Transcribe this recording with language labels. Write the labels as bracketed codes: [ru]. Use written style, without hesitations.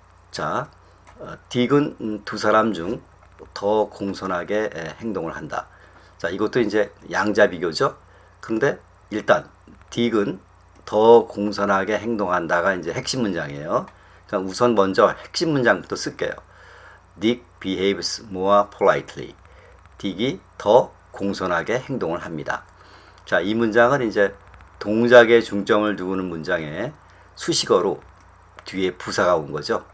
[ko] 자, 딕은 두 사람 중 더 공손하게 행동을 한다. 자, 이것도 이제 양자 비교죠. 근데 일단 딕은 더 공손하게 행동한다가 이제 핵심 문장이에요. 그러니까 우선 먼저 핵심 문장부터 쓸게요. [en] Dick behaves more politely. [ko] 딕이 더 공손하게 행동을 합니다. 자, 이 문장은 이제 동작에 중점을 두는 문장에 수식어로 뒤에 부사가 온 거죠.